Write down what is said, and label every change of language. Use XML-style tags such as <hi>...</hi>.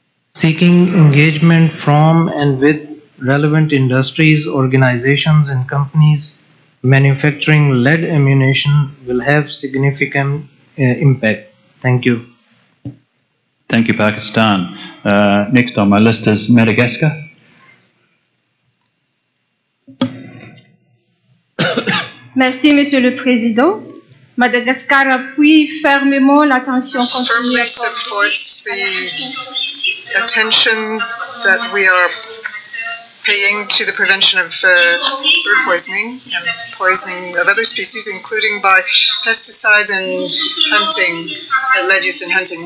<en>Seeking engagement from and with relevant industries, organizations and companies manufacturing lead ammunition will have significant impact. Thank you. Thank you, Pakistan. Next on my list is Madagascar.</en> <fr>Merci, Monsieur le Président. Madagascar appuie fermement l'attention continue.</fr> <en>Firmly supports the attention that we are paying to the prevention of bird poisoning and poisoning of other species, including by pesticides and hunting, lead used in hunting.</en>